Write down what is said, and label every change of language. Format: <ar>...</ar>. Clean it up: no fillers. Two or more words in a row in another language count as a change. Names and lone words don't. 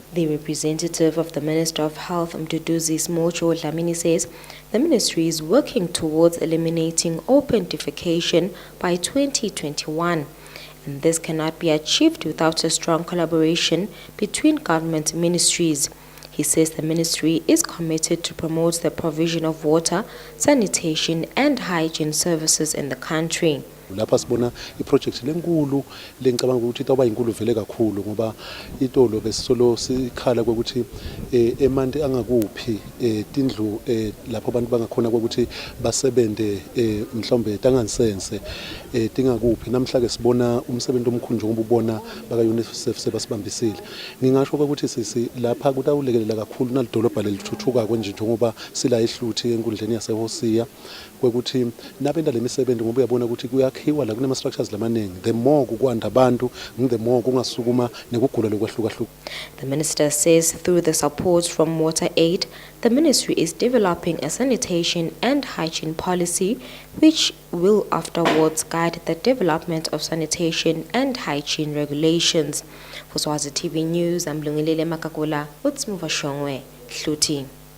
<en>The representative of the Minister of Health, Mduduzi Smojo Dlamini, says the ministry is working towards eliminating open defecation by 2021. And this cannot be achieved without a strong collaboration between government ministries. He says the ministry is committed to promote the provision of water, sanitation and hygiene services in the country.</en> <ss>Lapha sibona iproject lenkulu lengicabanga ukuthi itawuba inkulu vele kakhulu, ngoba itolo besisolo sikhala ukuthi emanti angakuphi tindlu lapho abantu bangakhona ukuthi basebente mhlawumbe tangansense tingakuphi. Namhla ke sibona umsebenzi omkhulu njengoba ubona baka UNICEF sebasibambisile. Ngingasho ukuthi sisi lapha kutawulekelela kakhulu nalidolobha lelithuthuka kwenje njengoba sila eHluthi enkundleni yaseHosiya, kwekuthi nabenda lemisebenzi ngoba uyabona ukuthi kuyakhiwa la kunema structures lamaningi.</ss> <en>The more</en> <ss>kukwanda abantu,</ss> <en>the more</en> <ss>kungasukuma nekugula lokwahluka.</ss> <en>The minister says through the support from Water Aid, the ministry is developing a sanitation and hygiene policy which will afterwards guide the development of sanitation and hygiene regulations. For Swazi TV News, I'm Lungilele Makakula, Utsmuva Shongwe, Hluthi.</en>